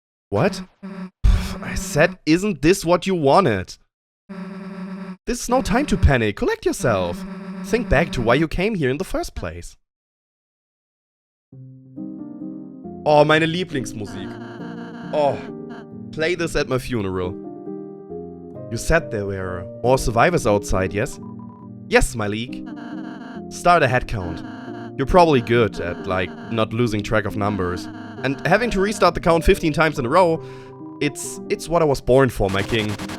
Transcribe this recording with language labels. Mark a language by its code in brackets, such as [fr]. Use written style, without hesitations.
[en] What? I said, isn't this what you wanted? This is no time to panic. Collect yourself. Think back to why you came here in the first place. [de] Oh, meine Lieblingsmusik. [en] Oh, play this at my funeral. You said there were more survivors outside, yes? Yes, my league. Start a head count. You're probably good at, like, not losing track of numbers. And having to restart the count 15 times in a row, it's what I was born for, my king.